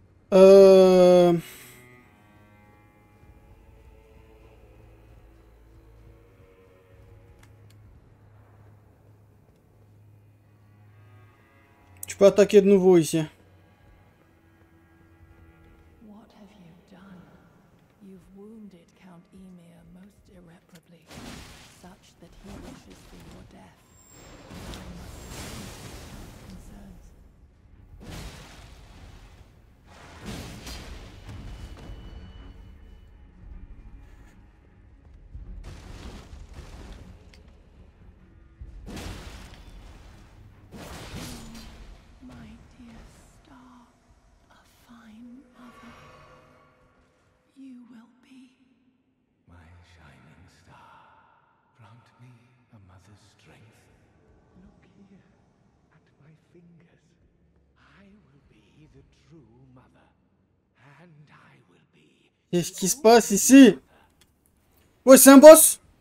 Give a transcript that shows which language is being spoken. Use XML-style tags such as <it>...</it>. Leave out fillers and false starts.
<fr>Euh... Tu peux attaquer de nouveau ici.</fr> <en>What have you done? You've wounded Count Emir most irreparably, such that he wishes for your death. I must attend to his concerns. My dear star, a fine mother, you will be. My shining star, grant me a mother's strength. Look here, at my fingers. I will be the true mother, and I will be...</en> <fr>Qu'est-ce qui se passe ici? Ouais, c'est un boss!</fr>